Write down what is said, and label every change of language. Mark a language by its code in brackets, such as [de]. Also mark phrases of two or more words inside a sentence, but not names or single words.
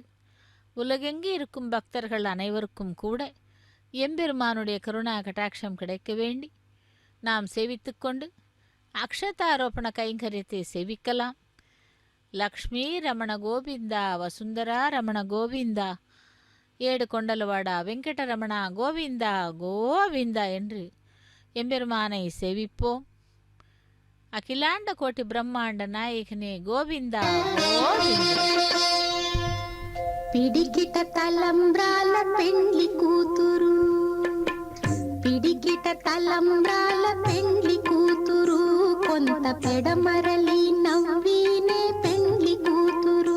[ta] உலகெங்கு இருக்கும் பக்தர்கள் அனைவருக்கும் கூட எம்பெருமானுடைய கருணா கட்டாட்சம் கிடைக்க வேண்டி நாம் சேவித்துக்கொண்டு அக்ஷதாரோபண கைங்கரியத்தை சேவிக்கலாம். லக்ஷ்மி ரமண கோவிந்தா, வசுந்தரா ரமண கோவிந்தா, [te] ఏడు కొండలవాడా [ta] வெங்கடரமணா கோவிந்தா கோவிந்தா என்று எம்பெருமானை சேவிப்போம். [te] అఖిలాండ కోటి బ్రహ్మాండ నాయకనే గోవిందా గోవిందా. పిడికిట తలంబ్రాల పెండ్లి కూతురు, పిడికిట తలంబ్రాల పెండ్లి కూతురు, కొంత పెడమరలి నవ్వినే పెండ్లి కూతురు.